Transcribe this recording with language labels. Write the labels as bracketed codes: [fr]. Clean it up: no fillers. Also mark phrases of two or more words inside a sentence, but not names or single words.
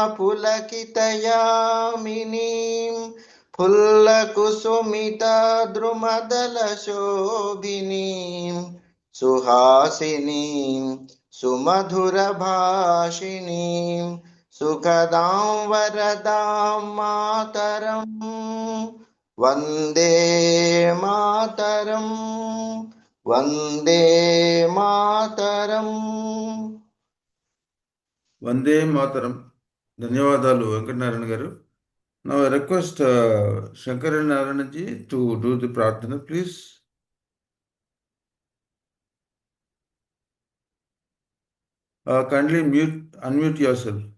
[sa] पुलकितयामिनीं फुल्लकुसुमिता द्रुमदलशोभिनीं सुहासिनीं सुमधुरभाषिणीं सुखदां वरदां मातरम् वन्दे मातरम् वन्दे मातरम् वन्दे मातरम्. [te] ధన్యవాదాలు వెంకటనారాయణ గారు. [en] Now I request Shankaran Naranaji to do the prarthana, please. Kindly unmute yourself.